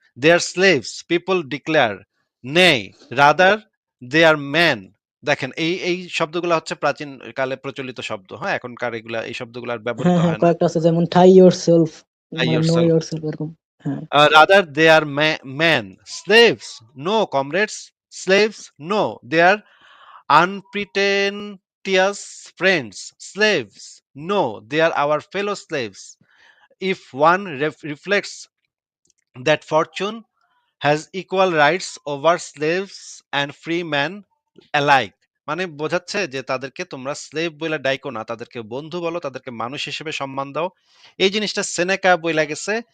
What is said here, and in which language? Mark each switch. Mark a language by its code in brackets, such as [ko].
[en] They are slaves, people declare. Nay, rather they are men." [bn] দেখেন এই শব্দগুলো হচ্ছে প্রাচীন কালে প্রচলিত শব্দ। হ্যাঁ, এখনকার এই শব্দগুলো আর ব্যবহৃত হ্যাঁ হ্যাঁ, হয় না। কয়েকটা আছে, যেমন [en] thy yourself, By [bn] মানে নো [en] yourself. Yourself, [bn] এরকম। হ্যাঁ। [en] Rather, they are men. Slaves? No, comrades. Slaves? No. They are unpretentious friends. Slaves? No. They are our fellow slaves. If one reflects that fortune has equal rights over slaves and free men alike. [bn] মানে বোঝাচ্ছে যে তাদেরকে তোমরা slave বইলা ডাইকো না, তাদেরকে বন্ধু বলো, তাদেরকে মানুষ হিসেবে সম্মান দাও। এই জিনিসটা সেনেকা বইলা গেছে।